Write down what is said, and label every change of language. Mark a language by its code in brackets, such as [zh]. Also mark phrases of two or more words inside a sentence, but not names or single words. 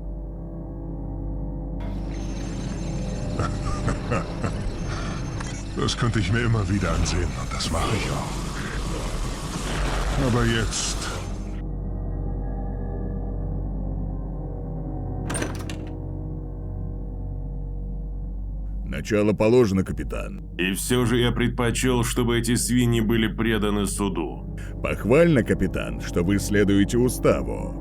[de] Das könnte ich mir immer wieder ansehen und das mache ich auch. Aber jetzt... [ru] Начало положено, капитан. И все же я предпочел, чтобы эти свиньи были преданы суду. Похвально, капитан, что вы следуете уставу.